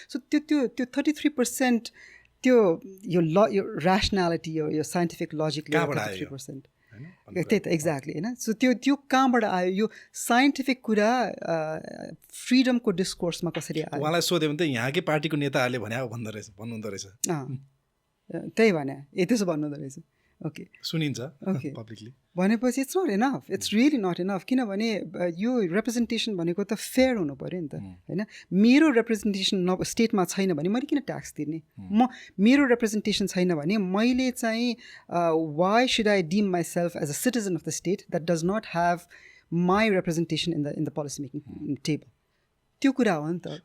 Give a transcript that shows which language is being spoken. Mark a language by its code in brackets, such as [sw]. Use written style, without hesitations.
[ne] So त्यो 33% त्यो यो ऱ्यासनालिटी यो साइन्टिफिक लजिकले 33% त्यही त एक्ज्याक्टली होइन। सो त्यो कहाँबाट आयो? यो साइन्टिफिक कुरा फ्रिडमको डिस्कोर्समा कसरी आयो? उहाँलाई सोध्यो भने त यहाँकै पार्टीको नेताहरूले भन्नुहुँदो रहेछ। त्यही भने त्यसो भन्नुहुँदो रहेछ। ओके, सुनिन्छ ओके [en] publicly [ne] भनेपछि [en] It's not enough, it's really not enough. [ne] किनभने यो रिप्रेजेन्टेसन भनेको त फेयर हुनु पऱ्यो नि त होइन। मेरो रिप्रेजेन्टेसन स्टेटमा छैन भने मैले किन ट्याक्स तिर्ने? मेरो रिप्रेजेन्टेसन छैन भने मैले चाहिँ [en] Why should I deem myself as a citizen of the state that does not have my representation in the policy making table? [ne] त्यो कुरा हो नि त।